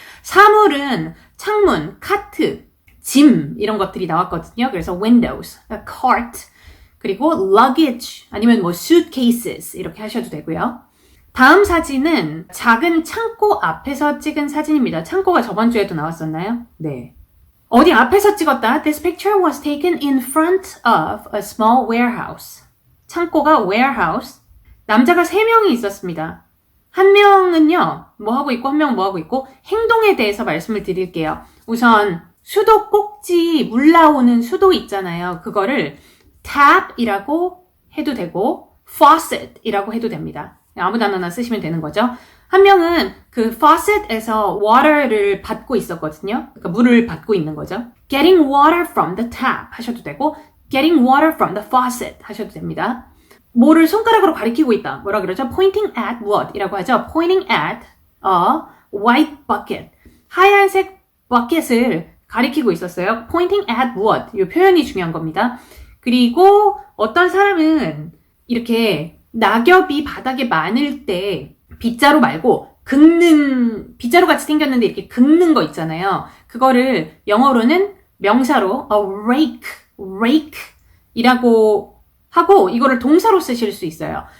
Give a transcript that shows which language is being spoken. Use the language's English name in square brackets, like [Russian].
[Korean] 사물은 창문, 카트, 짐 이런 것들이 나왔거든요. 그래서 [English] windows, a cart, [Korean] 그리고 luggage 아니면 뭐 suitcases 이렇게 하셔도 되고요. 다음 사진은 작은 창고 앞에서 찍은 사진입니다. 창고가 저번 주에도 나왔었나요? 네. 어디 앞에서 찍었다. [English] This picture was taken in front of a small warehouse. [Korean] 창고가 warehouse. 남자가 3명이 있었습니다. 한 명은요, 뭐 하고 있고, 한 명은 뭐 하고 있고, 행동에 대해서 말씀을 드릴게요. 우선, 수도 꼭지, 물 나오는 수도 있잖아요. 그거를 tap이라고 해도 되고, faucet이라고 해도 됩니다. 아무 단어나 쓰시면 되는 거죠. 한 명은 그 faucet에서 water를 받고 있었거든요. 그러니까 물을 받고 있는 거죠. [English] Getting water from the tap [Korean] 하셔도 되고 [English] getting water from the faucet [Korean] 하셔도 됩니다. 뭐를 손가락으로 가리키고 있다. 뭐라 그러죠? [English] Pointing at what [Korean] 이라고 하죠. [English] Pointing at a white bucket. [Korean] 하얀색 버켓을 가리키고 있었어요. [English] pointing at what? [Korean] 이 표현이 중요한 겁니다. 그리고 어떤 사람은 이렇게 낙엽이 바닥에 많을 때 빗자루 말고 빗자루 같이 생겼는데 이렇게 긁는 거 있잖아요. 그거를 영어로는 명사로 rake 이라고 하고 이거를 동사로 쓰실 수 있어요.